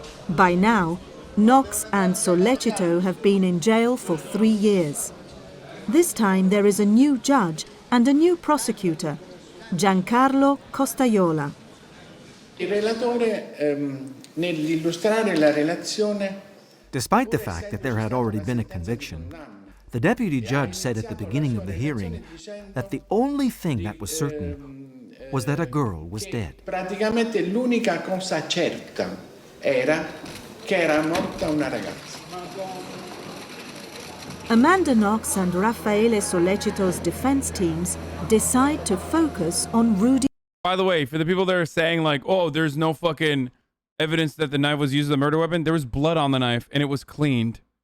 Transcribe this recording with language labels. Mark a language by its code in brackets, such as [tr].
[en] By now, Knox and Sollecito have been in jail for 3 years. This time there is a new judge and a new prosecutor, Giancarlo Costaiola. [it] Il relatore, nell'illustrare la relazione. [en] Despite the fact that there had already been a conviction, the deputy judge said at the beginning of the hearing that the only thing that was certain was that a girl was dead. [it] Praticamente l'unica cosa certa era che era morta una ragazza. [en] Amanda Knox and Raffaele Sollecito's defense teams decide to focus on Rudy. By the way, for the people that are saying like, oh, there's no fucking evidence that the knife was used as a murder weapon, there was blood on the knife and it was cleaned.